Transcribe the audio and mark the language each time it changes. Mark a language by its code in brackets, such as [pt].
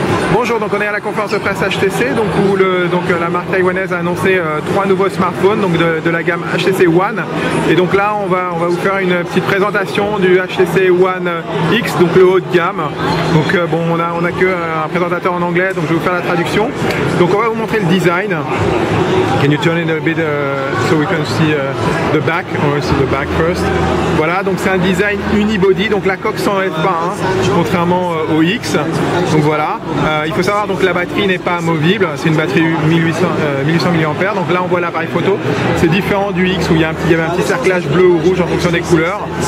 [fr] Bonjour, donc on est à la conférence de presse HTC, donc où la marque taïwanaise a annoncé 3 nouveaux smartphones donc de la gamme HTC One. Et donc là, on va vous faire une petite présentation du HTC One X, donc le haut de gamme. Donc bon, on a que un présentateur en anglais, donc je vais vous faire la traduction. Donc on va vous montrer le design. [en] Can you turn it a bit so we can see the back, or see the back first. [fr] Voilà, donc c'est un design unibody, donc la coque s'enlève pas, hein, contrairement au X. Donc voilà. Il faut savoir donc la batterie n'est pas amovible, c'est une batterie 1800 mAh. Donc là on voit l'appareil photo, c'est différent du X où il y avait un petit cerclage bleu ou rouge en fonction des couleurs.